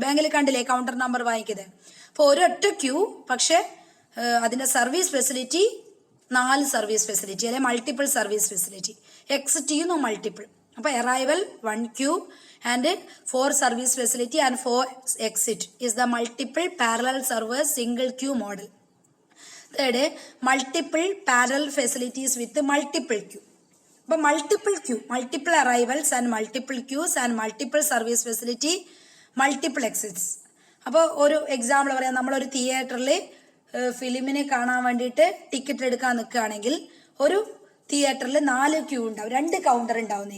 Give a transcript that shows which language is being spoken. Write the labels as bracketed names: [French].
[Malayalam] ബാങ്കിൽ കണ്ടില്ലേ counter number വാങ്ങിക്കുന്നത്? അപ്പോൾ ഒരൊറ്റ ക്യൂ, പക്ഷെ അതിന്റെ സർവീസ് ഫെസിലിറ്റി 4 സർവീസ് ഫെസിലിറ്റി അല്ലെ മൾട്ടിപ്പിൾ സർവീസ് ഫെസിലിറ്റി. എക്സിറ്റ് ചെയ്യുന്നു [English] Multiple. അപ്പോൾ arrival 1 queue and 4 service facility and 4 exit is the multiple parallel server single queue model. Third, multiple parallel facilities with multiple queue. അപ്പോൾ multiple queue, multiple arrivals and multiple queues and multiple service facility, multiple exits. [Malayalam] അപ്പോൾ ഒരു example പറയാം, നമ്മളൊരു തിയേറ്ററിൽ ഫിലിമിനെ കാണാൻ വേണ്ടിയിട്ട് ticket എടുക്കാൻ നിൽക്കുകയാണെങ്കിൽ ഒരു തിയേറ്ററിൽ 4 ക്യൂ ഉണ്ടാവും, 2 കൗണ്ടർ ഉണ്ടാവും.